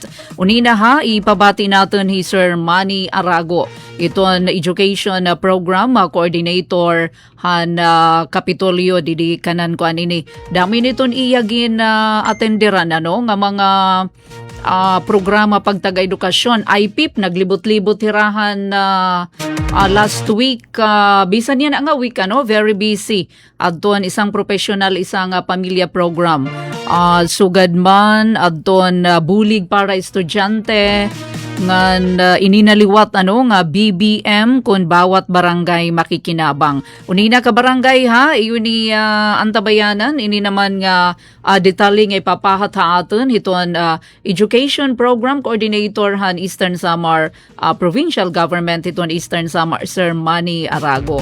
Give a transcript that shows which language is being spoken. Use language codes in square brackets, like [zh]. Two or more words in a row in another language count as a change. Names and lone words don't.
[war] Unina ipabati natin ni Sir Manny Arago iton [en] education program coordinator [war] han Kapitolyo didi kanan ko anini. Dami niton iyagin atenderan nga mga programa pagtaga-edukasyon. IPIP naglibot-libot hirahan [en] last week. [war] Bisan yan nga week [en] very busy. [war] Adton isang professional isang pamilya program. Sugad man adton bulig para estudyante ngan ininaliwat nga BBM kun bawat barangay makikinabang. Unina ka barangay iyon ni antabayanan ini naman nga detalye nga ipapahat aton hiton [en] education program coordinator [war] han Eastern Samar provincial government hiton Eastern Samar Sir Manny Arago.